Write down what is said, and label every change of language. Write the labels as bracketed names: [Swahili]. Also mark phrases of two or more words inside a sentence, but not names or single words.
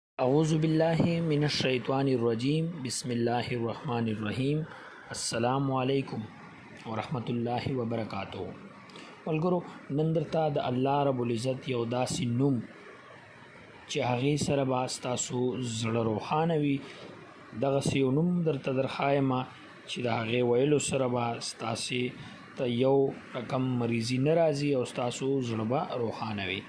[Arabic] اعوذ باللہ من الشیطان الرجیم بسم اللہ الرحمن الرحیم السلام علیکم ورحمۃ اللہ وبرکاتہ. [Pashto] ملګرو، نن درته د الله رب العزت یو داسې نوم چې هغې سره به ستاسو زړه روښانه وي، دغسې یو نوم درته درښایم چې د هغې ویلو سره به ستاسې ته یو رقم مریضي نه راځي او ستاسو زړه به روښانه وي.